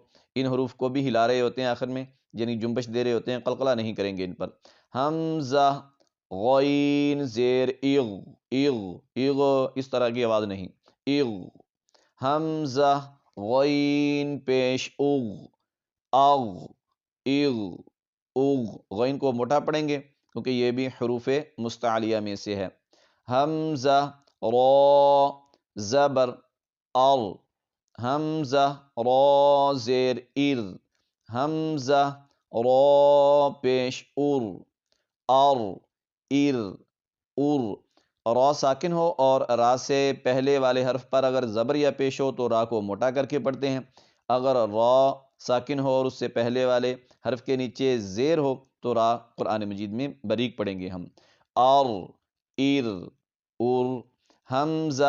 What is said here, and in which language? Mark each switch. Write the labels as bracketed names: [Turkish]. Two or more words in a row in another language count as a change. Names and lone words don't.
[Urdu] ان حروف کو بھی ہلا رہے ہوتے ہیں آخر میں یعنی جنبش دے رہے ہوتے ہیں قلقلہ نہیں کریں گے ان پر حمزہ غین زیر اغ اغ اغ اس طرح کی آواز نہیں اغ حمزہ غین پیش اغ اغ اغ اغ غین کو موٹا پڑھیں گے کیونکہ یہ بھی حروف مستعلیہ میں سے ہے حمزہ را زبر ار حمزہ را زیر ار حمزہ را پیش ار ار ار ار را ساکن ہو اور را سے پہلے والے حرف پر اگر زبر یا پیش ہو تو را کو موٹا کر کے پڑھتے ہیں، اگر را ساکن ہو اور اس سے پہلے والے حرف کے نیچے زیر ہو تو را قرآن مجید میں باریک پڑھیں گے ہم ار ار ار حمزہ